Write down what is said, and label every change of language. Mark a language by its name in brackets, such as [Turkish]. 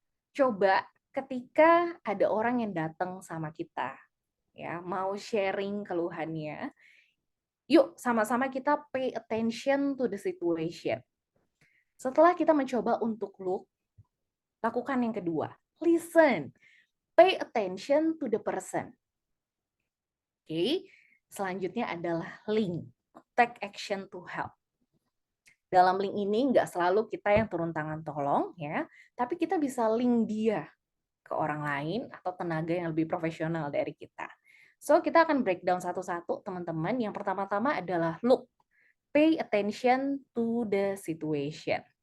[Indonesian] Coba ketika ada orang yang datang sama kita, ya, mau sharing keluhannya, yuk sama-sama kita [English] pay attention to the situation. [Indonesian] Setelah kita mencoba untuk look, lakukan yang kedua, listen. [English] Pay attention to the person. [Indonesian] Oke, selanjutnya adalah link. [English] Take action to help. [Indonesian] Dalam link ini nggak selalu kita yang turun tangan tolong ya, tapi kita bisa link dia ke orang lain atau tenaga yang lebih profesional dari kita. So, kita akan breakdown satu-satu, teman-teman. Yang pertama-tama adalah look. [English] Pay attention to the situation.